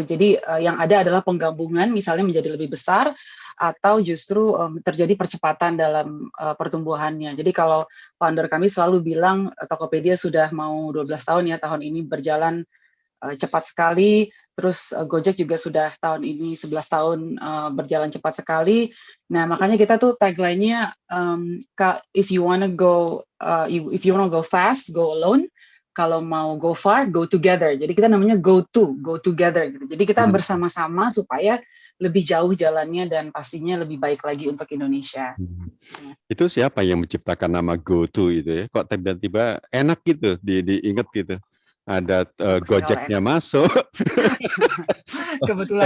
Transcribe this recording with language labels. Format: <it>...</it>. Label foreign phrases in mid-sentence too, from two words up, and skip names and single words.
<id>Jadi yang ada adalah penggabungan, misalnya menjadi lebih besar, atau justru terjadi percepatan dalam pertumbuhannya. Jadi kalau founder kami selalu bilang Tokopedia sudah mau 12 tahun ya, tahun ini berjalan cepat sekali, terus Gojek juga sudah tahun ini 11 tahun berjalan cepat sekali. Nah makanya kita tuh tagline-nya</id> <en>if you wanna go fast, go alone.</en> <id>Kalau mau</id> <en>go far, go together.</en> <id>Jadi kita namanya</id> <en>go together</en> <id>gitu. Jadi kita bersama-sama supaya lebih jauh jalannya dan pastinya lebih baik lagi untuk Indonesia. Itu siapa yang menciptakan nama GoTo itu ya? Kok tiba-tiba enak gitu, diingat gitu. Ada Gojeknya masuk, kebetulan</id>